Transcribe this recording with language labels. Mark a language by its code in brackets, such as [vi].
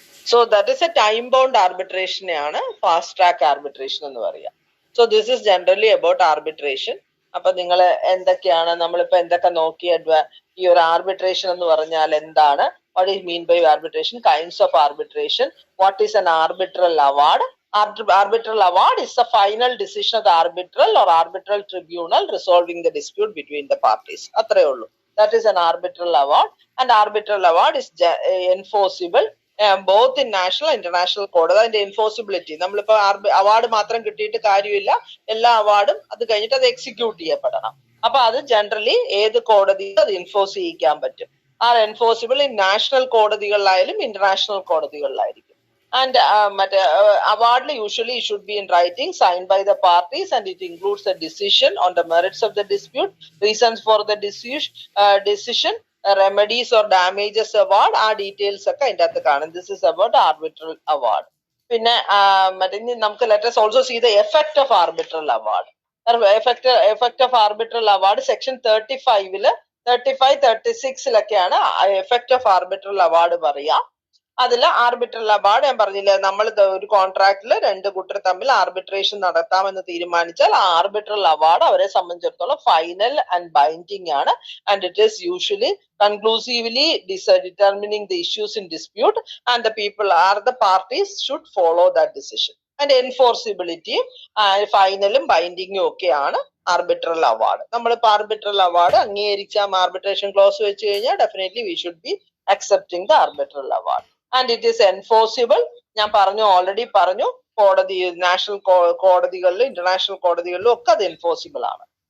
[en] so that is a time bound [ml] ആർബിട്രേഷനെയാണ് fast track arbitration എന്ന് പറയുക. [en] So this is generally about arbitration. [ml] അപ്പൊ നിങ്ങൾ എന്തൊക്കെയാണ് നമ്മളിപ്പോ എന്തൊക്കെ നോക്കി ഈ ഒരു ആർബിട്രേഷൻ എന്ന് പറഞ്ഞാൽ എന്താണ്, [en] What is mean by arbitration, kinds of arbitration, what is an arbitral award. Arbitral award is the final decision of the arbitral or arbitral tribunal resolving the dispute between the parties. [ml] അത്രേ ഉള്ളൂ. [en] That is an arbitral award, and arbitral award is enforceable both in national and international കോടതി. [ml] അതിന്റെ enforceability നമ്മളിപ്പോ award മാത്രം കിട്ടിയിട്ട് കാര്യമില്ല, എല്ലാ അവാർഡും അത് കഴിഞ്ഞിട്ട് അത് എക്സിക്യൂട്ട് ചെയ്യപ്പെടണം. അപ്പൊ അത് ജനറലി ഏത് കോടതിയും അത് എൻഫോഴ്സ് ചെയ്യിക്കാൻ പറ്റും. [en] are enforceable in national [ml] കോടതികളിലായാലും international കോടതികളിലായിരിക്കും. [en] And award usually should be in writing, signed by the parties, and it includes a decision on the merits of the dispute, reasons for the decision, remedies or damages award, [ml] ആ details ഒക്കെ അതിൻ്റെ അകത്ത് കാണും. [en] This is about arbitral award. [ml] പിന്നെ നമുക്ക് [en] Let us also see the effect of arbitral award. Effect of arbitral award section 35 36 effect of arbitral award പറയാ. [ml] അതിൽ arbitral award ഞാൻ പറഞ്ഞില്ലേ, നമ്മൾ ഒരു കോൺട്രാക്റ്റിൽ രണ്ട് കൂട്ടർ തമ്മിൽ ആർബിട്രേഷൻ നടത്താമെന്ന് തീരുമാനിച്ചാൽ ആ ആർബിട്രൽ അവാർഡ് അവരെ സംബന്ധിച്ചിടത്തോളം ഫൈനൽ ആൻഡ് ബൈൻഡിങ് ആണ്. [en] And it is usually conclusively determining the issues in dispute, and the people are the parties should follow that decision. [ml] And enforceability ഫൈനലും ബൈൻഡിങ്ങും ഒക്കെയാണ് ആർബിട്രൽ അവാർഡ്. നമ്മളിപ്പോ ആർബിട്രൽ അവാർഡ് അംഗീകരിച്ച arbitration close വെച്ച് കഴിഞ്ഞാൽ [en] Definitely we should be accepting the arbitral award, and it is enforceable. [ml] ഞാൻ already പറഞ്ഞു, കോടതി national കോടതികളിലും international കോടതികളിലും ഒക്കെ അത് എൻഫോഴ്സിബിൾ ആണ്.